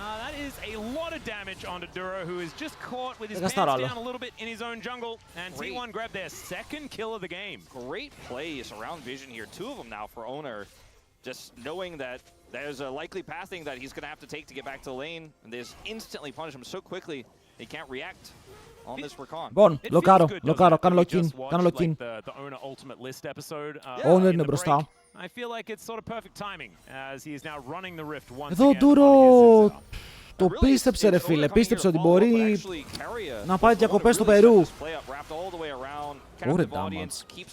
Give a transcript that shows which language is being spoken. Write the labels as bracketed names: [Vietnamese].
[English] That is a lot of damage onto Duro, who is just caught with his pants down a little bit in his own jungle. And T1 grabbed their second kill of the game. Great plays around vision here. 2 of them now for Owner. Just knowing that there's a likely pathing that he's going to have to take to get back to the lane. And they just instantly punish him so quickly, he can't react on this recon. [Greek] Λοιπόν, λοκάρω, κάνω lock-in. [English] The Owner Ultimate List episode. [Greek] Owner είναι μπροστά. [English] I feel like it's sort of perfect timing as he is now running the rift once [Greek] Εδώ ο Duro το πίστεψε ρε φίλε, πίστεψε ότι μπορεί να πάει διακοπές στο Περού. Ωραία damage.